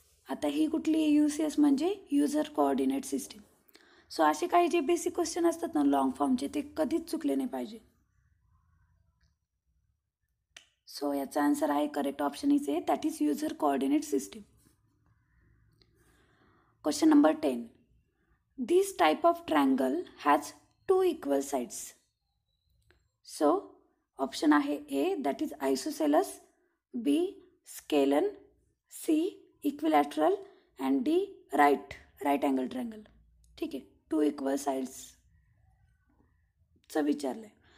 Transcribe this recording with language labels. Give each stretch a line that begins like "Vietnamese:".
Marathi: आता ही कुठली UCS म्हणजे युजर कोऑर्डिनेट सिस्टीम. सो असे काही जे बेसिक क्वेश्चन असतात ना लॉंग फॉर्मचे, ते कधीच चुकले नाही पाहिजे. सो याचा आन्सर आहे
English: Correct option is A, that is user coordinate system. Question number 10. This type of triangle has 2 equal sides. So option आहे A, that is isosceles, B scalene, C equilateral and D right angle triangle.
Marathi: ठीक आहे. 2 equal साइड्सचं विचारलं आहे.